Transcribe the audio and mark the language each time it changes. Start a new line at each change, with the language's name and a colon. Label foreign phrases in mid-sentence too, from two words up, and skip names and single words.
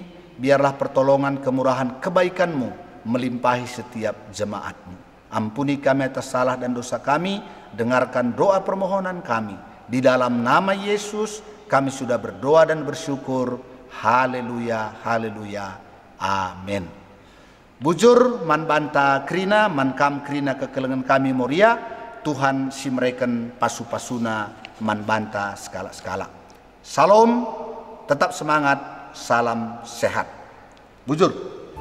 Indonesian: Biarlah pertolongan, kemurahan, kebaikan-Mu melimpahi setiap jemaat-Mu. Ampuni kami atas salah dan dosa kami, dengarkan doa permohonan kami. Di dalam nama Yesus kami sudah berdoa dan bersyukur. Haleluya, haleluya, amin.
Batak Karo: Bujur man banta krina, man kam krina kekelengan kami Moria, Tuhan si mereken pasu-pasuna man banta skala-skala.
Indonesian: Salam, tetap semangat, salam sehat. Bujur.